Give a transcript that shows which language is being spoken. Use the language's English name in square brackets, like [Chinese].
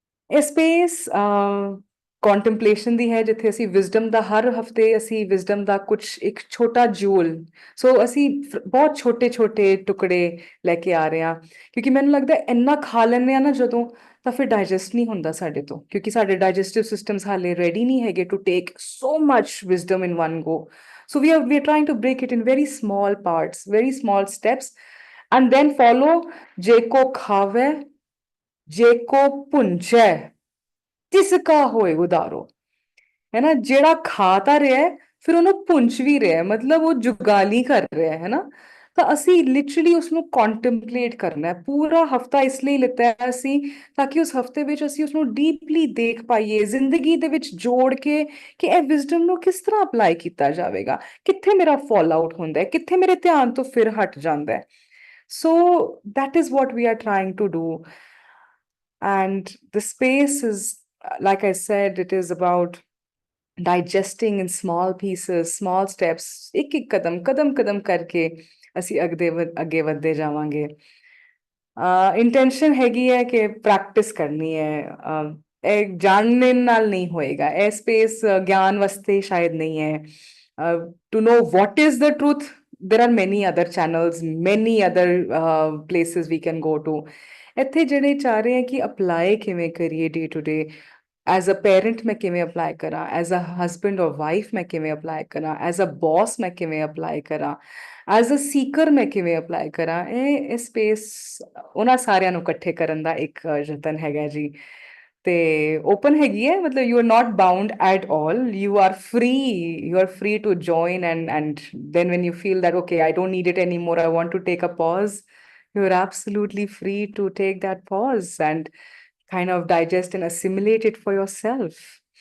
[Punjabi] ਇਹ ਸਪੇਸ ਕੰਟੈਂਪਲੇਸ਼ਨ ਦੀ ਹੈ ਜਿੱਥੇ ਅਸੀਂ ਵਿਜ਼ਡਮ ਦਾ ਹਰ ਹਫਤੇ ਅਸੀਂ ਵਿਜ਼ਡਮ ਦਾ ਕੁਝ ਇੱਕ ਛੋਟਾ ਜੂਲ, ਸੋ ਅਸੀਂ ਬਹੁਤ ਛੋਟੇ ਟੁਕੜੇ ਲੈ ਕੇ ਆ ਰਹੇ ਹਾਂ ਕਿਉਂਕਿ ਮੈਨੂੰ ਲੱਗਦਾ ਇੰਨਾ ਖਾ ਲੈਂਦੇ ਆ ਨਾ ਜਦੋਂ ਤਾਂ ਫਿਰ ਡਾਈਜੈਸਟ ਨਹੀਂ ਹੁੰਦਾ ਸਾਡੇ ਤੋਂ, ਕਿਉਂਕਿ ਸਾਡੇ ਡਾਈਜੈਸਟਿਵ ਸਿਸਟਮਸ ਹਾਲੇ ਰੈਡੀ ਨਹੀਂ ਹੈਗੇ [English] To take so much wisdom in one go. [Punjabi] So we are trying to break it in very small parts, very small steps, and then follow ਜੇ ਕੋ ਖਾਵੇ ਜੇ ਕੋ ਪੁੰਚੈ ਤਿਸਕਾ ਹੋਏ ਉਦਾਰੋ, ਹੈ ਨਾ। ਜਿਹੜਾ ਖਾ ਤਾਂ ਰਿਹਾ ਹੈ ਫਿਰ ਉਹਨੂੰ ਪੁੰਛ ਵੀ ਰਿਹਾ ਹੈ, ਮਤਲਬ ਉਹ ਜੁਗਾਲੀ ਕਰ ਰਿਹਾ ਹੈ ਨਾ। ਤਾਂ ਅਸੀਂ ਲਿਟਰਲੀ ਉਸਨੂੰ ਕੰਟੈਂਪਲੇਟ ਕਰਨਾ ਹੈ। ਪੂਰਾ ਹਫਤਾ ਇਸ ਲਈ ਲਿੱਤਾ ਹੈ ਅਸੀਂ ਤਾਂ ਕਿ ਉਸ ਹਫਤੇ ਵਿੱਚ ਅਸੀਂ ਉਸਨੂੰ ਡੀਪਲੀ ਦੇਖ ਪਾਈਏ, ਜ਼ਿੰਦਗੀ ਦੇ ਵਿੱਚ ਜੋੜ ਕੇ ਕਿ ਇਹ ਵਿਜ਼ਡਮ ਨੂੰ ਕਿਸ ਤਰ੍ਹਾਂ ਅਪਲਾਈ ਕੀਤਾ ਜਾਵੇਗਾ, ਕਿੱਥੇ ਮੇਰਾ ਫਾਲ ਆਊਟ ਹੁੰਦਾ ਹੈ, ਕਿੱਥੇ ਮੇਰੇ ਧਿਆਨ ਤੋਂ ਫਿਰ ਹਟ ਜਾਂਦਾ ਹੈ। [English] so that is what we are trying to do, and the space is like I said, it is about digesting in small pieces, small steps, [Punjabi] ਇੱਕ ਇੱਕ ਕਦਮ ਕਦਮ ਕਦਮ ਕਰਕੇ ਅਸੀਂ ਅੱਗੇ ਵਧਦੇ ਜਾਵਾਂਗੇ। ਇੰਟੈਂਸ਼ਨ ਹੈਗੀ ਹੈ ਕਿ ਪ੍ਰੈਕਟਿਸ ਕਰਨੀ ਹੈ। ਇਹ ਜਾਣਨ ਨਾਲ ਨਹੀਂ ਹੋਏਗਾ, ਇਹ ਸਪੇਸ ਗਿਆਨ ਵਾਸਤੇ ਸ਼ਾਇਦ ਨਹੀਂ ਹੈ। [English] To know what is the truth, there are many other channels, many other places we can go to। [Punjabi] ਇੱਥੇ ਜਿਹੜੇ ਚਾਹ ਰਹੇ ਹੈ ਕਿ ਅਪਲਾਈ ਕਿਵੇਂ ਕਰੀਏ day to day, as a parent ਮੈਂ ਕਿਵੇਂ ਅਪਲਾਈ ਕਰਾਂ, ਐਜ਼ ਅ ਹਸਬੈਂਡ ਔਰ ਵਾਈਫ ਮੈਂ ਕਿਵੇਂ ਅਪਲਾਈ ਕਰਾਂ, ਐਜ਼ ਅ ਬੌਸ ਮੈਂ ਕਿਵੇਂ ਅਪਲਾਈ ਕਰਾਂ, ਐਜ਼ ਅ ਸੀਕਰ ਮੈਂ ਕਿਵੇਂ ਅਪਲਾਈ ਕਰਾਂ। ਇਹ ਸਪੇਸ ਉਹਨਾਂ ਸਾਰਿਆਂ ਨੂੰ ਇਕੱਠੇ ਕਰਨ ਦਾ ਇੱਕ ਯਤਨ ਹੈਗਾ ਜੀ। ਤੇ ਓਪਨ ਹੈਗੀ ਹੈ, ਮਤਲਬ [English] You are not bound at all, you are free to join and then when you feel that okay, I don't need it anymore, I want to take a pause, you're absolutely free to take that pause and kind of digest and assimilate it for yourself.